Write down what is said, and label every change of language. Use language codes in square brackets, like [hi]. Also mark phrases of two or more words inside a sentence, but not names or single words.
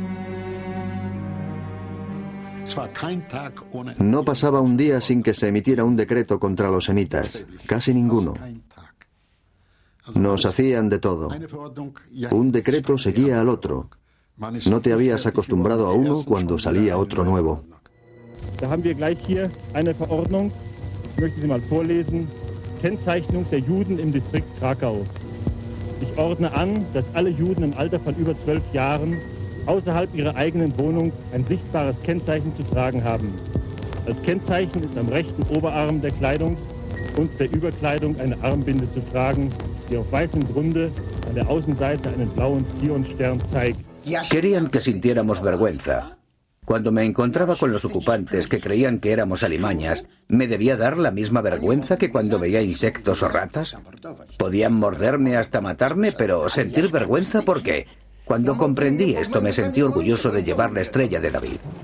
[es] No pasaba un día sin que se emitiera un decreto contra los semitas, casi ninguno. Nos hacían de todo. Un decreto seguía al otro. No te habías acostumbrado a uno cuando salía otro nuevo. [de] Da haben wir gleich hier eine Verordnung. Ich möchte sie mal vorlesen. Kennzeichnung der Juden im Distrikt Krakau. Ich ordne an, dass alle Juden im Alter von über 12 Jahren außerhalb ihrer eigenen Wohnung ein sichtbares Kennzeichen zu tragen haben. Als Kennzeichen ist am rechten Oberarm der Kleidung und der Überkleidung eine Armbinde zu tragen, die auf weißem Grunde an der Außenseite einen blauen Zionstern zeigt. [es] Querían que sintiéramos vergüenza. Cuando me encontraba con los ocupantes que creían que éramos alimañas, ¿me debía dar la misma vergüenza que cuando veía insectos o ratas? Podían morderme hasta matarme, pero sentir vergüenza, ¿por qué? Cuando comprendí esto, me sentí orgulloso de llevar la estrella de David.